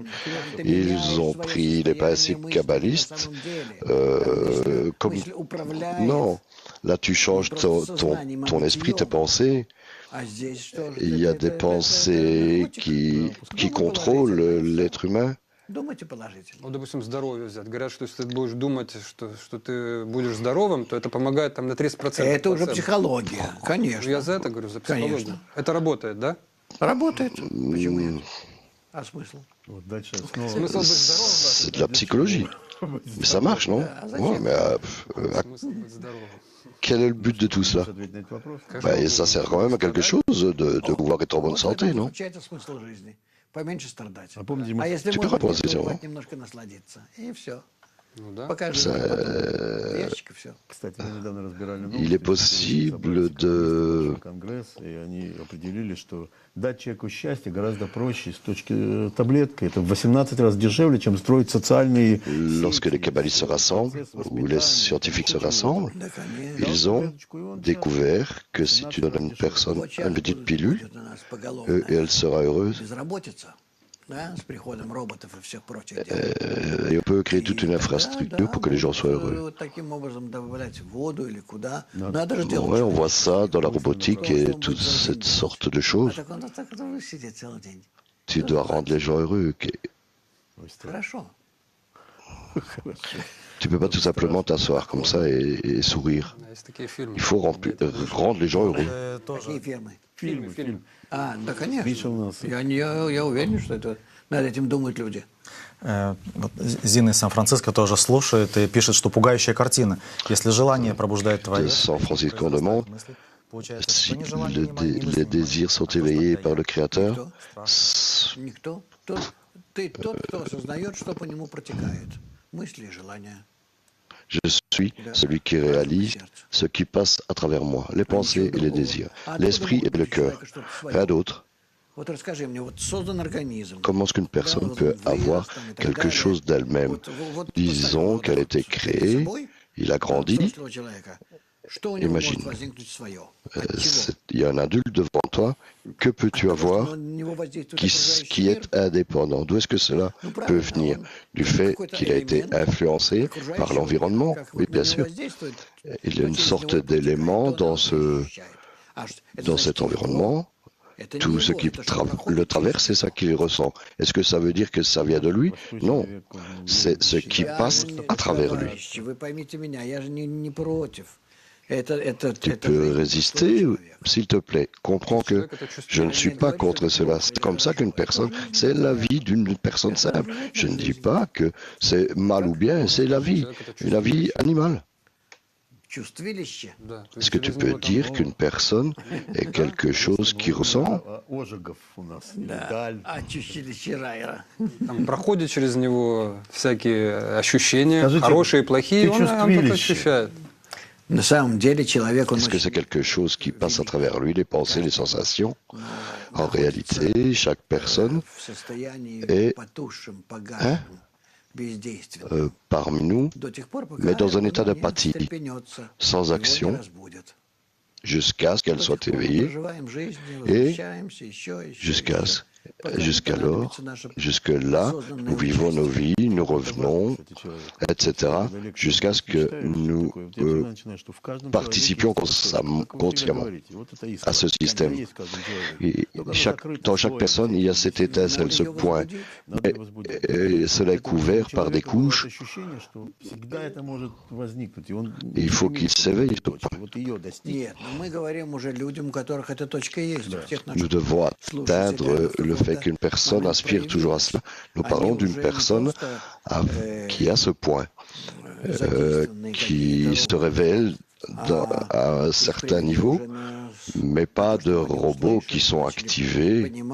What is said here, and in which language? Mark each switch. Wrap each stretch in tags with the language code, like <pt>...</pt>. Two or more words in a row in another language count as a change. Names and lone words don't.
<fr>Ils ont pris les principes kabbalistes comme... Non, là tu changes ton esprit, tes pensées. Il y a des pensées qui contrôlent l'être humain.</fr> <ru>Думайте положительно. Ну, допустим, здоровье взять. Говорят, что если ты будешь думать, что ты будешь здоровым, то это помогает там на 30%. Это уже психология, конечно. Я за это говорю, за психологию. Конечно. Это работает, да? Работает. Почему нет? А смысл? Вот дальше снова... Смысл быть здоровым?</ru> <fr>C'est de la psychologie. Mais ça marche, non? Ouais, mais</fr> <ru>Смысл быть здоровым.</ru> <fr>quel est le but de tout cela?</fr> <ru>Ответить на этот вопрос.</ru> <fr>Et ça sert quand même à quelque chose de pouvoir être en bonne santé, non?</fr> <ru>Это смысл жизни. Поменьше страдать. А помните, А если</ru> <fr>Tu peux</fr> <ru>можно,</ru> <fr>répondre à cette</fr> <ru>то</ru> <fr>question.</fr> <ru>немножко насладиться. И все. Ну да. Пока живем, ящик и все. Кстати, мы недавно разбирали</ru> <fr>Il est possible de...</fr> <ru>Конгресс, и они определили, что дать человеку счастье гораздо проще с точки таблетки. Это в 18 раз дешевле, чем строить социальные...</ru> <fr>Lorsque les kabbalistes se rassemblent, ou les scientifiques se rassemblent,</fr> <ru>Да, конечно.</ru> <fr>ils ont découvert que si tu donnes à une personne une petite pilule,</fr> <ru>Будет у нас поголовно</ru> <fr>et elle sera heureuse,</fr> <ru>безработица, да, с приходом роботов и всех прочих дел.</ru> <fr>et on peut créer toute une infrastructure pour que les gens soient heureux.</fr> <ru>Вот таким образом добавлять в воду или куда. Надо же делать.</ru> <fr>Ouais, on voit ça dans la robotique et toute cette sorte de</fr> <ru>А</ru> <fr>choses.</fr> <ru>так он так вот сидит целый день.</ru> <fr>Tu dois rendre les gens heureux.</fr> <ru>Хорошо.</ru> <fr>Tu peux pas tout simplement t'asseoir comme ça et sourire.</fr> <ru>Есть такие фильмы.</ru> <fr>Il faut rendre les gens heureux.</fr> <ru>Какие фирмы? Фильм. А, да, конечно. Миша у нас. Я уверен, что это над этим думают люди. Вот Зина из Сан-Франциско тоже слушает и пишет, что пугающая картина. Если желание пробуждает твои</ru> <fr>De San Francisco on demande</fr> <ru>мысли, получается,</ru> <fr>si</fr> <ru>что ни желание, ни</ru> <fr>les</fr> <ru>мысли</ru> <fr>désirs sont éveillés par le Créateur.</fr> <ru>Никто. Ты тот, кто осознает, что по нему протекает. Мысли и желания.</ru> <fr>Je suis celui qui réalise ce qui passe à travers moi, les pensées et les désirs, l'esprit et le cœur. Rien d'autre.</fr> <ru>Вот расскажи мне, вот создан организм.</ru> <fr>Comment est-ce qu'une personne peut avoir quelque chose d'elle-même? Disons qu'elle a été créée, il a grandi.</fr> <ru>Что у него может</ru> <fr>Imagine.</fr> <ru>возникнуть свое?</ru> <fr>Il y a un adulte devant toi. Que peux-tu avoir qui est indépendant? D'où est-ce que cela peut venir? Du fait qu'il a été influencé par l'environnement? Oui, bien sûr. Il y a une sorte d'élément dans cet environnement. Tout ce qui le traverse, c'est ça qu'il ressent. Est-ce que ça veut dire que ça vient de lui? Non. C'est ce qui passe à travers lui.</fr> <ru>Вы поймите меня, я же не против.</ru> <fr>Tu peux résister, s'il te plaît. Comprends que je ne suis pas contre cela. C'est comme ça qu'une personne, c'est la vie d'une personne simple. Je ne dis pas que c'est mal ou bien, c'est la vie, une vie animale.</fr> <ru>Чувствилище. Да. То</ru> <fr>Est-ce que tu peux dire qu'une personne est quelque chose qui ressent?</fr> <ru>Ожегов у нас. Да. А чувствилище Райера. Там проходит через него всякие ощущения, Скажите, хорошие и плохие, ты он это чувствилище? ощущает. На самом деле человек, он</ru> <fr>Est-ce que c'est quelque chose qui passe à travers lui, les pensées, les sensations? En réalité, chaque personne</fr> <ru>в состоянии</ru> <fr>est</fr> <ru>потухшем, погасшем, бездейственном.</ru> <fr>parmi nous,</fr> <ru>До тех пор, пока</ru> <fr>mais dans un état</fr> <ru>он не</ru> <fr>d'apathie,</fr> <ru>встрепенется,</ru> <fr>sans</fr> <ru>его не</ru> <fr>action,</fr> <ru>разбудят.</ru> <fr>jusqu'à ce qu'elle</fr> <ru>До</ru> <fr>soit</fr> <ru>тех пор мы</ru> <fr>éveillée,</fr> <ru>проживаем жизнь,</ru> <fr>et</fr> <ru>возвращаемся еще.</ru> <fr>jusqu'alors, jusque-là, nous vivons nos vies, nous revenons, etc., jusqu'à ce que nous participions consciemment à ce système. Et dans chaque personne, il y a cette étincelle, ce point. Mais cela est couvert par des couches. Et il faut qu'il s'éveille.</fr> <ru>Нет, но мы говорим уже людям, у которых эта точка есть. У всех наших</ru> <fr>Nous devons atteindre le fait qu'une personne aspire toujours à cela. Nous parlons d'une personne qui a ce point, qui se révèle à un certain niveau, mais pas de robots qui sont activés,</fr>